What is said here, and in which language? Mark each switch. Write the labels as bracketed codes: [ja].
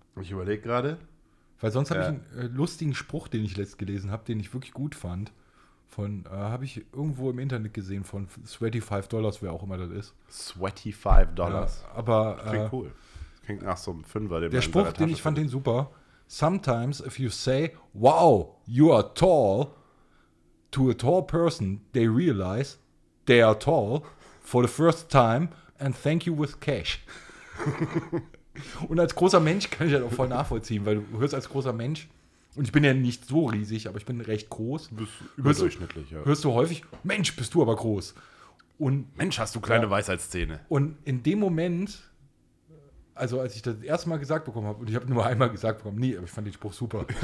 [de] Ich überlege gerade. Weil sonst habe ich einen lustigen Spruch, den ich letzt gelesen habe, den ich wirklich gut fand. Habe ich irgendwo im Internet gesehen von $25, wer auch immer das ist. $25. Ja, aber cool. Das klingt nach so einem Fünfer. Der Spruch, den ich fand, den super. [en] Sometimes if you say, wow, you are tall, to a tall person, they realize they are tall for the first time and thank you with cash. [de] Und als großer Mensch kann ich das auch voll nachvollziehen, weil du hörst als großer Mensch, und ich bin ja nicht so riesig, aber ich bin recht groß. Du bist überdurchschnittlich, ja. Hörst du häufig, Mensch, bist du aber groß. Und Mensch, hast du kleine Weisheitszähne. Und in dem Moment, also als ich das erste Mal gesagt bekommen habe, und ich habe nur einmal gesagt bekommen, nee, aber ich fand den Spruch super.